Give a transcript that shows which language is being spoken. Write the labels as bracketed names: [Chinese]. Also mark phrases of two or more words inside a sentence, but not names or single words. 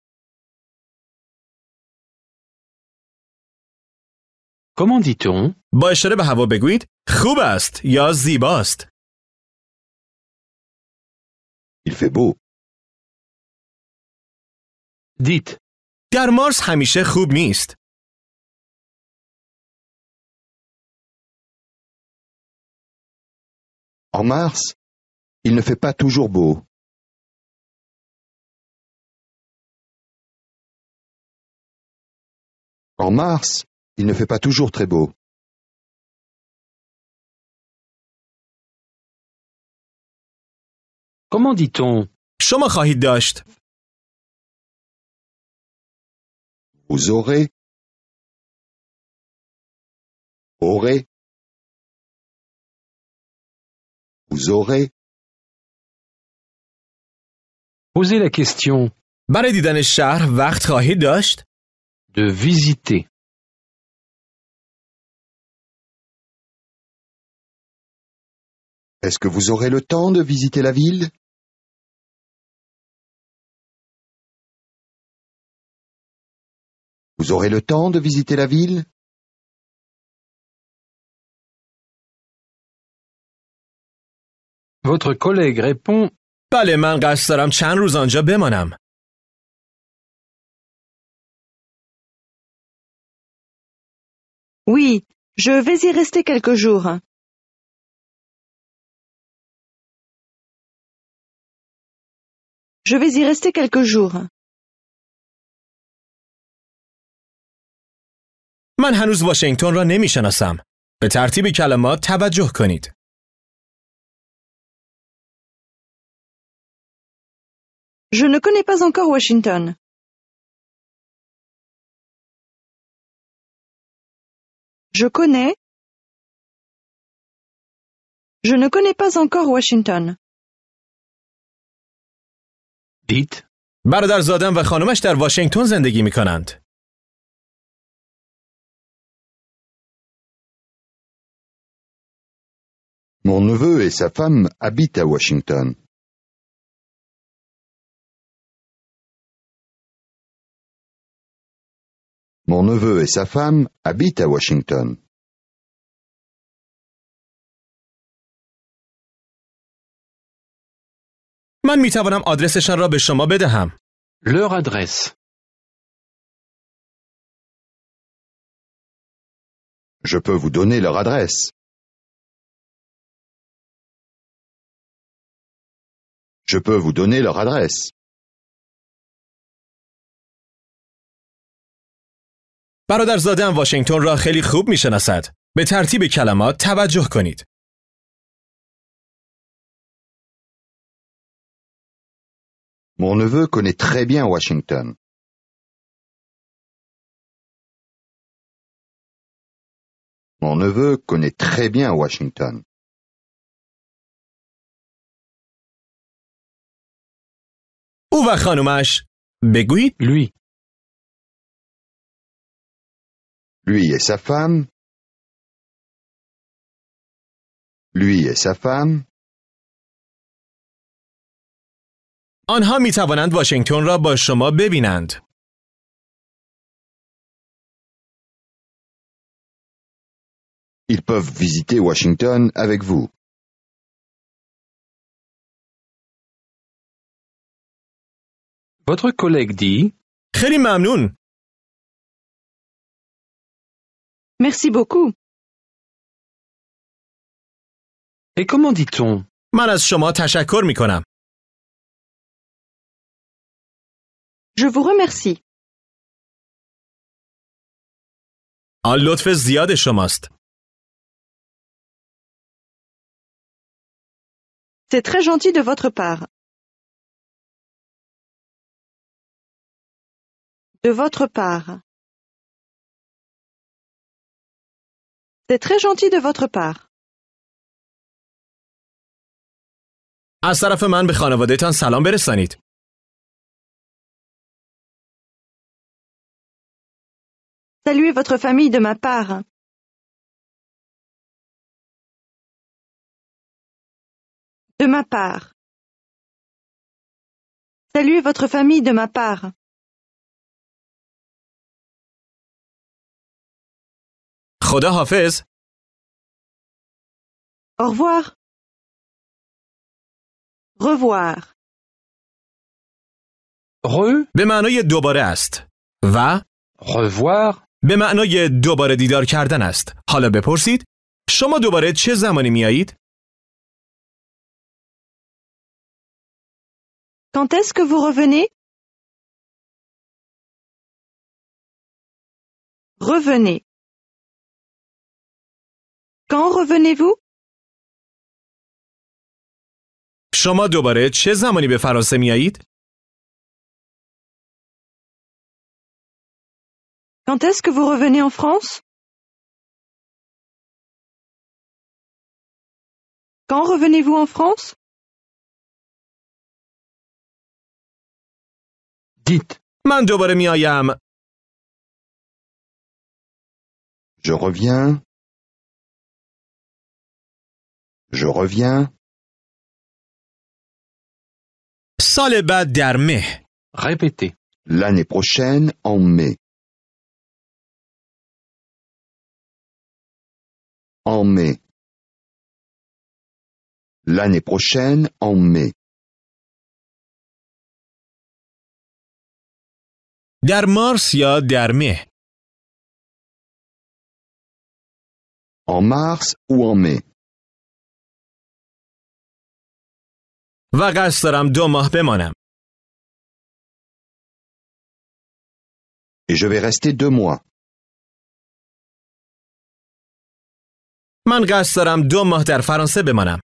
[French] Comment dit-on? [Persian] با اشاره به هوا بگویید خوب است یا زیباست. [French] Il fait beau. Dites. [Persian] در مارس همیشه خوب نیست. [French] En mars, il ne fait pas toujours beau. En mars, il ne fait pas toujours très beau. Comment dit-on? [Persian] شما خواهید داشت. [French] Vous aurez. Aurez. Vous aurez. Posez la question. [Persian] برای دیدن شهر وقت خواهید داشت؟ [French] De visiter. Est-ce que vous aurez le temps de visiter la ville? Vous aurez le temps de visiter la ville? Votre collègue répond. [Persian] بله من قصد دارم چند روز آنجا بمانم. [French] Oui, je vais y rester quelques jours. Je vais y rester quelques jours. [Persian] من هنوز واشنگتن را نمیشناسم. به ترتیب کلمات توجه کنید. [French] Je ne connais pas encore Washington. Je connais. Je ne connais pas encore Washington. Dites. [Persian] برادرزادم و خانمش در واشنگتن زندگی می کنند. [French] Mon neveu et sa femme habitent à Washington. Mon neveu et sa femme habitent à Washington. [Persian] من می توانم آدرسشان را به شما بدهم. [French] Leur adresse. Je peux vous donner leur adresse. Je peux vous donner leur adresse. [Persian] برادرزادم واشنگتن را خیلی خوب می شناسد. به ترتیب کلمات توجه کنید. [French] Mon neveu connaît très bien Washington. Mon neveu connaît très bien Washington. [Persian] او و خانمش بگویید [French] Lui. Lui et sa femme. Lui et sa femme. [Persian] آنها می توانند واشنگتن را با شما ببینند. [French] Ils peuvent visiter Washington avec vous. Votre collègue dit [Persian] خیلی ممنون. [French] Merci beaucoup. Et comment dit-on? [Persian] من از شما تشکر می کنم. [French] Je vous remercie. [Persian] آن لطف زیاد شماست. [French] C'est très gentil de votre part. De votre part. C'est très gentil de votre part. [Persian] از طرف من به خانواده‌تان سلام برسانید. [French] Saluez votre famille de ma part. De ma part. Saluez votre famille de ma part. [Persian] خدا حافظ. [French] Au revoir. Revoir. [Persian] به معنای دوباره است. و [French] revoir, [Persian] به معنای دوباره دیدار کردن است. حالا بپرسید شما دوباره چه زمانی میایید؟ [French] Quand est-ce que vous revenez? Revenez. Quand revenez-vous? [Persian] شما دوباره چه زمانی به فرانسه میایید؟ [French] Quand est-ce que vous revenez en France? Quand revenez-vous en France? dites, [Persian] من دوباره میایم. [French] Je reviens. Je reviens. [Persian] سال بعد در مه. [French] répétez, L'année prochaine en mai. En mai. L'année prochaine en mai. [Persian] در مارس یا در مه. [French] En mars ou en mai. [Persian] و قصد دارم 2 ماه بمانم. [French] Et je vais rester 2 mois. [Persian] من قصد دارم 2 ماه در فرانسه بمانم.